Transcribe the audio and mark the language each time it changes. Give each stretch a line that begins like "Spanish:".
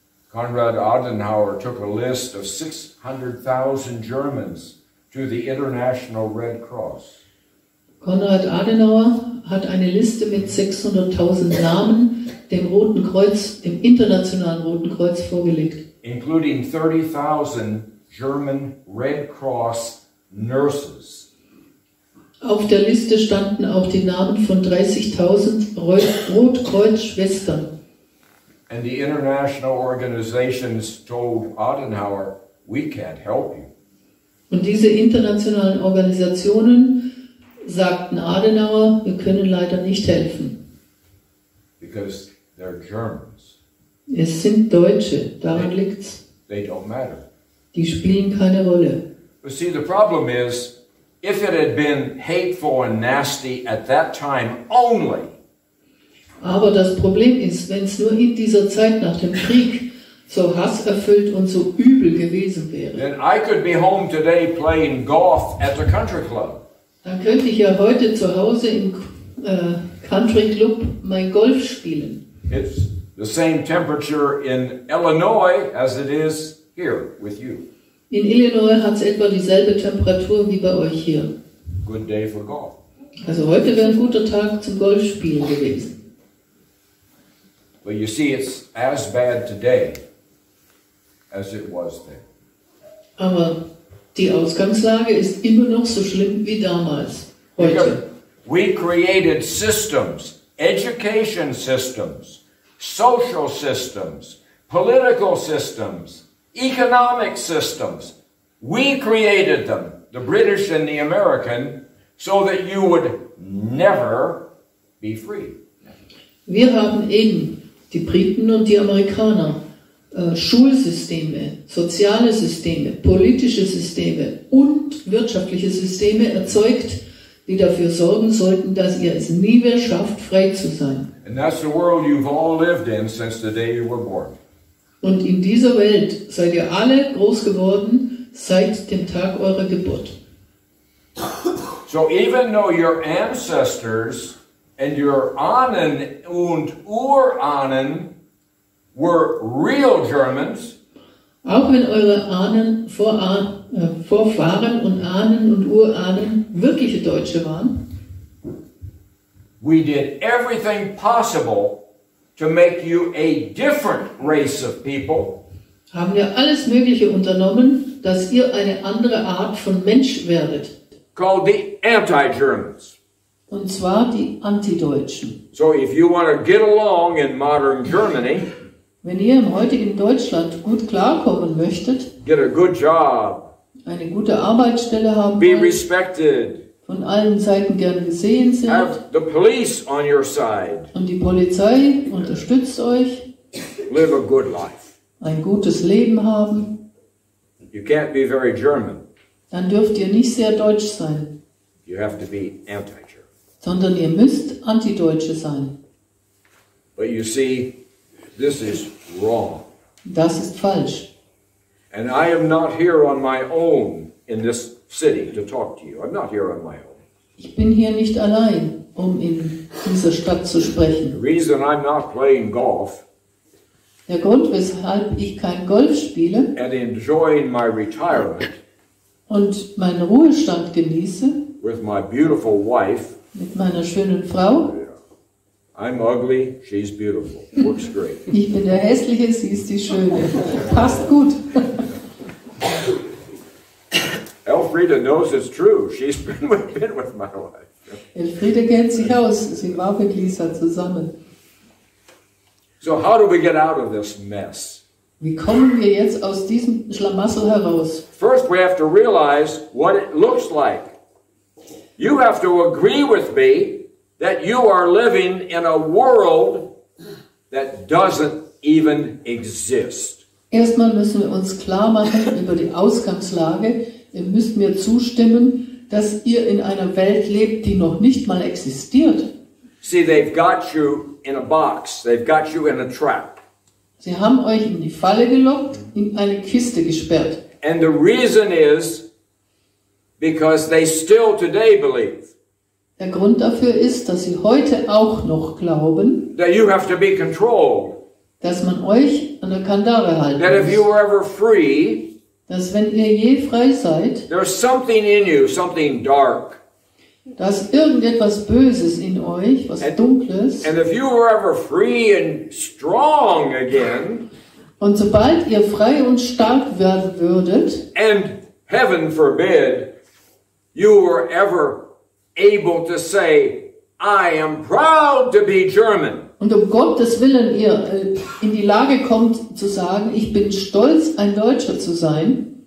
English: Konrad Adenauer took a list of 600,000 Germans to the International Red Cross.
German: Konrad Adenauer hat eine Liste mit 600.000 Namen dem Roten Kreuz, dem Internationalen Roten Kreuz vorgelegt.
English: Including 30,000 German Red Cross nurses.
German: Auf der Liste standen auch die Namen von 30.000 Rotkreuz-Schwestern.
English: And the international organizations told Adenauer, we can't help you.
German: Und diese internationalen Organisationen sagten Adenauer, wir können leider nicht helfen.
English: Because they're Germans.
German: Es sind Deutsche, daran liegt's.
English: They don't matter.
German: Die spielen keine Rolle.
English: But see, the problem is, if it had been hateful and nasty at that time only,
German: aber das Problem ist, wenn es nur in dieser Zeit nach dem Krieg so hasserfüllt und so übel gewesen wäre,
English: then I could be home today playing golf at the country club.
German: Dann könnte ich ja heute zu Hause im Country Club mein Golf spielen.
English: It's the same temperature in Illinois as it is here with you.
German: In Illinois hat es etwa dieselbe Temperatur wie bei euch hier.
English: Good day for golf.
German: Also heute wäre ein guter Tag zum Golfspielen gewesen.
English: But you see, it's as bad today as it was then.
German: Aber die Ausgangslage ist immer noch so schlimm wie damals, heute.
English: We created systems, education systems, social systems, political systems, economic systems. We created them, the British and the American, so that you would never be free.
German: Wir haben eben, die Briten und die Amerikaner, Schulsysteme, soziale Systeme, politische Systeme und wirtschaftliche Systeme erzeugt, die dafür sorgen sollten, dass ihr es nie mehr schafft, frei zu sein.
English: And that's the world you've all lived in since the day you were born.
German: Und in dieser Welt seid ihr alle groß geworden seit dem Tag eurer Geburt.
English: So even though your ancestors and your
German: Ahnen und Urahnen
English: were real Germans,
German: auch wenn eure Ahnen, Vorfahren und Ahnen und Urahnen wirkliche Deutsche waren,
English: we did everything possible to make you a different race of people.
German: Haben wir alles Mögliche unternommen, dass ihr eine andere Art von Mensch werdet.
English: Called the anti-Germans.
German: Und zwar die Antideutschen.
English: So if you want to get along in modern Germany,
German: wenn ihr im heutigen Deutschland gut klarkommen möchtet,
English: get a good job,
German: eine gute Arbeitsstelle haben
English: be
German: wollt,
English: respected,
German: von allen Seiten gern gesehen sind,
English: have the police on your side,
German: und die Polizei unterstützt euch,
English: live a good life.
German: Ein gutes Leben haben,
English: You can't be very German.
German: Dann dürft ihr nicht sehr deutsch sein.
English: You have to be anti-German.
German: Sondern ihr müsst Antideutsche sein.
English: But you see, this is wrong.
German: Das ist falsch.
English: And I am not here on my own in this city to talk to you. I'm not here on my own.
German: Ich bin hier nicht allein, um in dieser Stadt zu
English: The
German: sprechen.
English: reason I'm not playing golf
German: Der Grund, weshalb ich kein Golf spiele
English: and enjoying my retirement
German: und meinen Ruhestand genieße
English: with my beautiful wife,
German: mit meiner schönen Frau.
English: I'm ugly, she's beautiful. Works great.
German: Ich bin der Hässliche, sie ist die Schöne. Passt gut.
English: Elfriede knows it's true. She's been with my wife.
German: Elfriede kennt sich aus. Sie war mit Lisa zusammen.
English: So how do we get out of this mess?
German: Wie kommen wir jetzt aus diesem Schlamassel heraus?
English: First, we have to realize what it looks like. You have to agree with me that you are living in a world that doesn't even exist.
German: Erstmal müssen wir uns klar machen über die Ausgangslage. Ihr müsst mir zustimmen, dass ihr in einer Welt lebt, die noch nicht mal existiert.
English: See, they've got you in a box. They've got you in a trap.
German: Sie haben euch in die Falle gelockt, in eine Kiste gesperrt.
English: And the reason is because they still today believe
German: Der Grund dafür ist, dass sie heute auch noch glauben,
English: that you have to be controlled.
German: dass man euch an der Kandare halten
English: That if you
German: muss.
English: were ever free,
German: Dass wenn ihr je frei seid,
English: there's something in you, something dark.
German: dass irgendetwas Böses in euch, was Dunkles,
English: And if you were ever free and strong again,
German: und sobald ihr frei und stark werden würdet,
English: and heaven forbid, you were ever able to say, I am proud to be German.
German: und um Gottes Willen ihr in die Lage kommt zu sagen, ich bin stolz, ein Deutscher zu sein,